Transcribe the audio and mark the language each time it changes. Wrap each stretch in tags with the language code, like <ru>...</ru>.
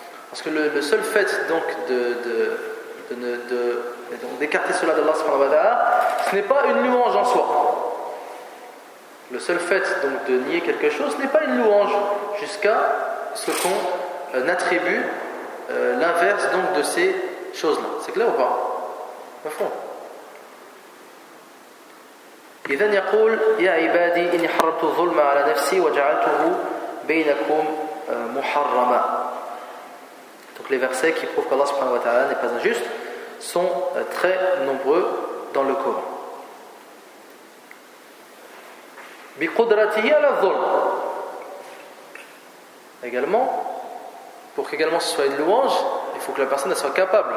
<fr>Parce que le seul fait donc donc d'écarter cela d'Allah subhanahu wa ta'ala, ce n'est pas une louange en soi. Le seul fait donc de nier quelque chose, ce n'est pas une louange jusqu'à ce qu'on attribue l'inverse donc de ces choses-là. C'est clair ou pas? Au fond.</fr> <ar>إذن يقول يا عبادي إني حرمت الظلم على نفسي وجعلته بينكم محرما.</ar> <fr>Donc les versets qui prouvent qu'Allah subhanahu wa ta'ala n'est pas injuste sont très nombreux dans le Coran.</fr> <ar>بقدرته على الظلم.</ar> <fr>Également, pour qu'également ce soit une louange, il faut que la personne soit capable.</fr>